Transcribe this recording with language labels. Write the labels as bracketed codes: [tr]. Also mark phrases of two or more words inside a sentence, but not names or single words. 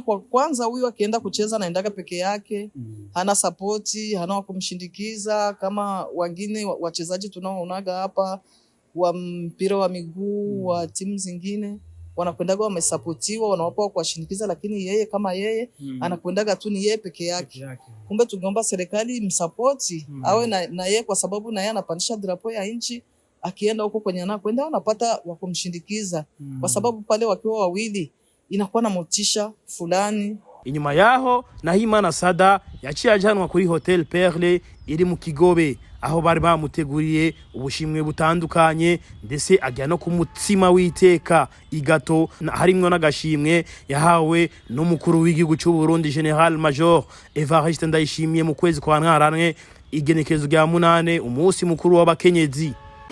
[sw] Kwa kwanza huyu akienda kucheza anaendaga peke yake, hana sapoti, hana wa kumshindikiza kama wengine wachezaji tunaoonaga hapa wa mpira wa miguu wa timu zingine wanakwendaga wamesapotiwa, wanawapa kuwashindikiza, lakini yeye kama yeye anakwendaga tu ni yeye peke yake. Kumbe tungeomba serikali msapoti awe na yeye, kwa sababu na yeye anapandisha drapo ya nchi. Akienda huko kwenye anakwenda anapata wa kumshindikiza, kwa sababu pale wakiwa wawili inakuwa na motisha fulani. [rn] Inyuma yaho Nahimana Sada yaciye ajanwa kuri Hotel Perle iri mu Kigobe, aho bari bamuteguriye ubushimwe butandukanye, ndetse ajya no ku mutsima w'iteka igato, harimwo n'agashimwe yahawe n'umukuru w'igihugu cy'u Burundi General Major Evariste Ndayishimiye mu kwezi kwa Ntwarante igenekerezo rya 8 umunsi mukuru w'abakenyezi.